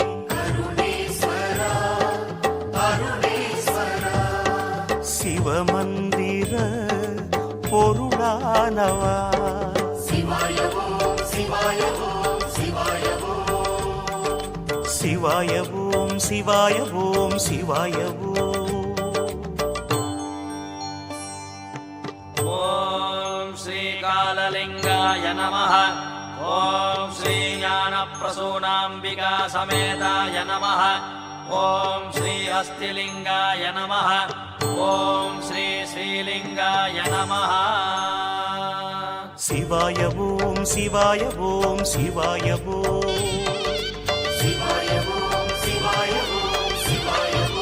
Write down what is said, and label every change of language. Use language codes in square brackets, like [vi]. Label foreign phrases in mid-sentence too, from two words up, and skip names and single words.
[ta] சிவமந்திர பொருளானவா சிவாய ஓம் சிவாய ஓம் சிவாய ஓம் [sa] ॐ श्रीकाललिङ्गाय नमः ॐ श्रीज्ञानप्रसूनाम्बिका समेताय नमः ॐ श्री हस्तिलिङ्गाय नमः ॐ श्री श्रीलिङ्गाय नमः [ta] சிவாய ஓம் சிவாய ஓம் சிவாய ஓம் சிவாய ஓம் சிவாய ஓம் சிவாய